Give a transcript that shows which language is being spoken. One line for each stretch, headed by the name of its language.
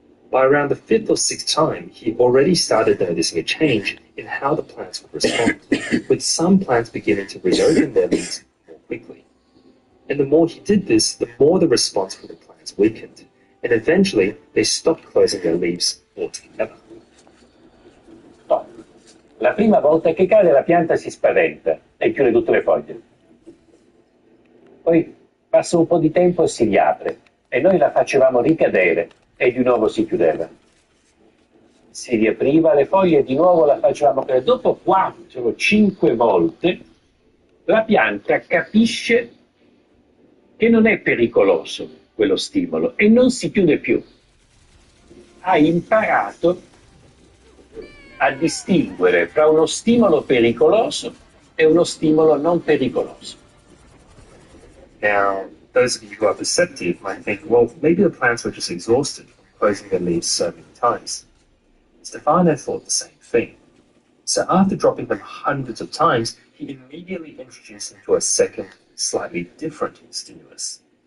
English: By around the fifth or sixth time, he already started noticing a change in how the plants would respond, with some plants beginning to reopen their leaves more quickly. And the more he did this, the more the response from the plants weakened, and eventually they stopped closing their leaves altogether.
Italian: La prima volta che cade la pianta si spaventa e chiude tutte le foglie. Poi passa un po' di tempo e si riapre e noi la facevamo ricadere e di nuovo si chiudeva. Si riapriva le foglie e di nuovo la facevamo cadere. Dopo 4 o 5 volte la pianta capisce che non è pericoloso quello stimolo e non si chiude più. Ha imparato a distinguere fra uno stimolo pericoloso e uno stimolo non pericoloso.
English: Now, those of you who are perceptive might think, well, maybe the plants were just exhausted from closing their leaves so many times. Stefano thought the same thing. So after dropping them hundreds of times, he immediately introduced them to a second, slightly different stimulus.